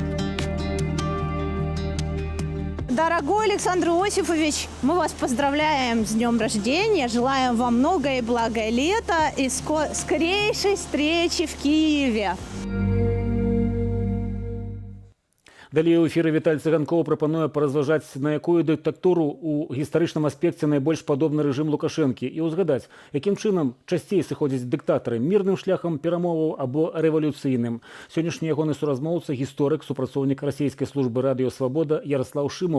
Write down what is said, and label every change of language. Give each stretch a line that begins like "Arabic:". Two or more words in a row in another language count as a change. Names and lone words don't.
Russian: Дорогой Александр Иосифович, мы вас поздравляем с днем рождения, желаем вам многое и благое лето и скорейшей встречи в Киеве.
Belarusian: Далее ў эфіры Віталь Цыганкоў прапануе паразважаць, на якую дыктатуру ў гістарычным аспекце найбольш падобны рэжым Лукашэнкі і ўзгадаць, якім чынам часцей сыходзяць дыктатары мірным шляхам перамоваў або рэвалюцыйным. Сённяшні ягоны суразмоўца, гісторык, супрацоўнік расійскай службы радыё «Свабода» Яраслаў Шымаў.